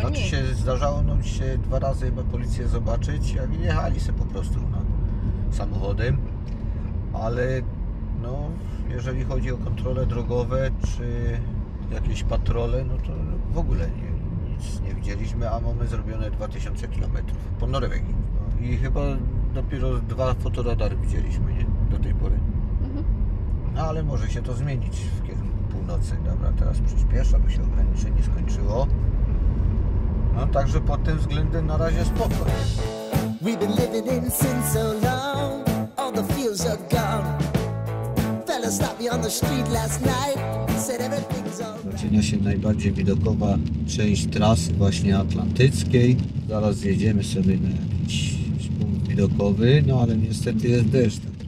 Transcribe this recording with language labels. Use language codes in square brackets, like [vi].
[pl] Znaczy się zdarzało nam się 2 razy chyba policję zobaczyć, jak jechali sobie po prostu samochodem, ale no, jeżeli chodzi o kontrole drogowe czy jakieś patrole, no to w ogóle nic nie widzieliśmy, a mamy zrobione 2000 km po Norwegii. No, i chyba dopiero 2 fotoradary widzieliśmy, nie? Do tej pory. No ale może się to zmienić w kierunku północy. Dobra, teraz przyspiesza, bo się ograniczenie skończyło. No także pod tym względem na razie spoko. [en] We've been living in sin so long, all the fields are gone. Fella stopped me on the street last night, said everything's all right. [pl] Zaczyna się najbardziej widokowa część trasy właśnie atlantyckiej. Zaraz zjedziemy sobie na jakiś punkt widokowy, no ale niestety jest deszcz.